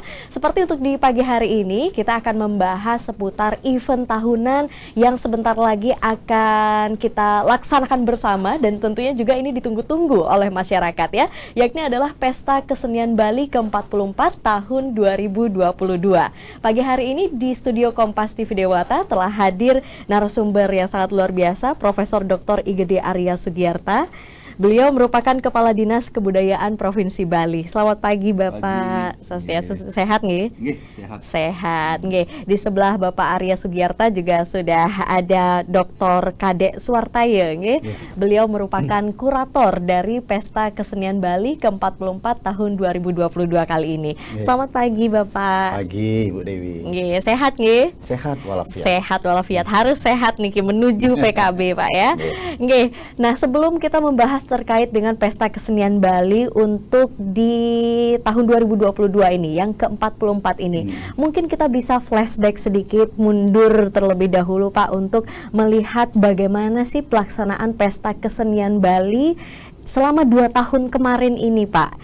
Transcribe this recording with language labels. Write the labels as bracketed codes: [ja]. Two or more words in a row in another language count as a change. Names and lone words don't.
[id] Seperti untuk di pagi hari ini kita akan membahas seputar event tahunan yang sebentar lagi akan kita laksanakan bersama, dan tentunya juga ini ditunggu-tunggu oleh masyarakat ya, yakni adalah Pesta Kesenian Bali ke-44 tahun 2022. Pagi hari ini di studio Kompas TV Dewata telah hadir narasumber yang sangat luar biasa, Profesor Dr. Igede Arya Sugiyarta. Beliau merupakan Kepala Dinas Kebudayaan Provinsi Bali. Selamat pagi Bapak. Swastiastu, sehat nggih? Nggih, sehat. Sehat nggih. Di sebelah Bapak Arya Sugiyarta juga sudah ada Dr. Kadek Suwartaya nggih. Beliau merupakan kurator dari Pesta Kesenian Bali ke-44 tahun 2022 kali ini. Selamat pagi Bapak. Pagi Bu Dewi. Nggih, sehat nggih? Sehat walafiat. Sehat walafiat. Harus sehat nih menuju PKB Pak ya. Nggih. Nah, sebelum kita membahas terkait dengan Pesta Kesenian Bali untuk di tahun 2022 ini, yang ke-44 ini. Mungkin kita bisa flashback sedikit, mundur terlebih dahulu Pak, untuk melihat bagaimana sih pelaksanaan Pesta Kesenian Bali selama 2 tahun kemarin ini Pak.